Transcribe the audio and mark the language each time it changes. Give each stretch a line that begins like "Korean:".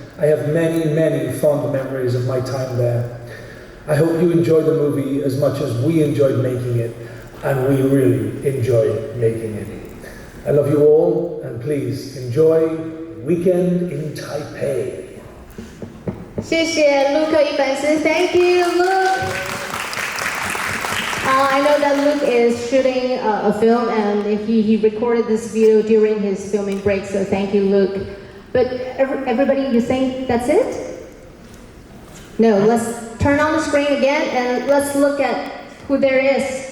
English: I have many, many fond memories of my time there. I hope you enjoy the movie as much as we enjoyed making it, and we really enjoyed making it. I love you all, and please enjoy Weekend in Taipei.
Chinese: 谢谢路克伊凡斯
English: ，Thank you, Luke. I know that Luke is shooting a film, and he recorded this video during his filming break. So thank you, Luke. But everybody, you think that's it? No. Let's turn on the screen again, and let's look at who there is.